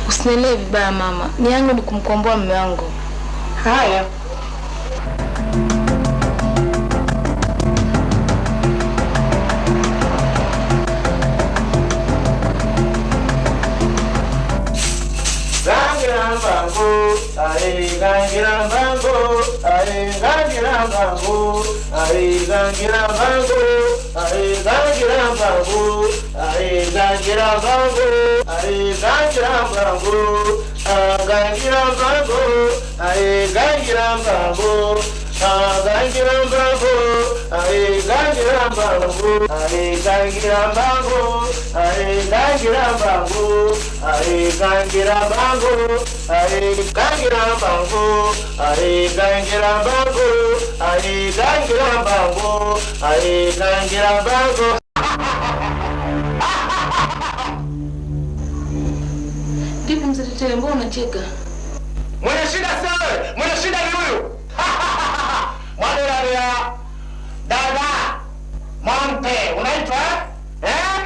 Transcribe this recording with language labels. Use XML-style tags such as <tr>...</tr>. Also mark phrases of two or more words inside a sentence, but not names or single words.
<sw>Usinielewe vibaya mama. Nia yangu ni kumkomboa mume wangu. Haya. Gangira mbangu, gangira mbangu, gangira mbangu, gangira mbangu, gangira mbangu, gangira mbangu, gangira mbangu, gangira mbangu, gangira mbangu, gangira mbangu, gangira mbangu, gangira mbangu, gangira mbangu, gangira mbangu, gangira mbangu, gangira mbangu, gangira mbangu, gangira mbangu. Vipi mzee Tetele, mbona unacheka? Mwenye shida sawa, mwenye shida ni huyu. Mwadela dada Monte, unaitwa eh?</sw>